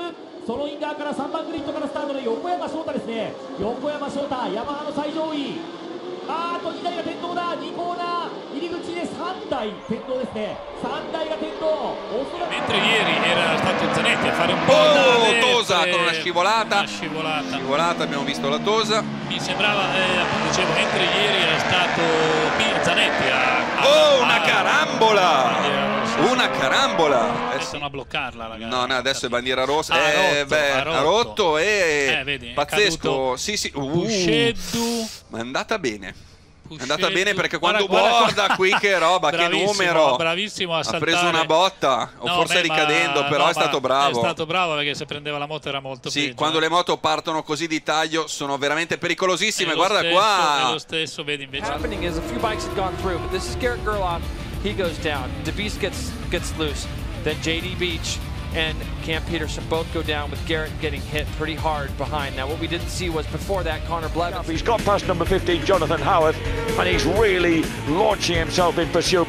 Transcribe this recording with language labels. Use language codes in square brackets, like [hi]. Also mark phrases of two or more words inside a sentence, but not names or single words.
[ja] そのイン側から3番グリッドからスタートの横山翔太ですね。横山翔太、ヤマハの最上位。2台が転倒だ。2コーナー入り口で3台転倒ですね。3台が転倒。 [it] Mentre ieri era stato Zanetti a fare un po' Tosa con una scivolata. Abbiamo visto la Tosa. mi sembrava, dicevo, mentre ieri era stato Zanetti una carambola! Una carambola! Iniziano a bloccarla, ragazzi. No, adesso è bandiera rossa. Ha rotto e vedi, pazzesco. Sì. Ma è andata bene. È andata bene perché quando guarda qui che roba, che numero. Bravissimo a saltare. Ha preso una botta, o forse ricadendo, però è stato bravo. È stato bravo perché se prendeva la moto era molto peggio. Sì, quando le moto partono così di taglio sono veramente pericolosissime. Guarda stesso, qua. È lo stesso, vedi invece. [en] What's happening is a few bikes had gone through, but this is Garrett Gerloff. He goes down. DeBeest gets loose. Then JD Beach and Cam Peterson both go down, with Garrett getting hit pretty hard behind. Now, what we didn't see was before that, Connor Blevins. He's got past number 15, Jonathan Howarth, and he's really launching himself in pursuit.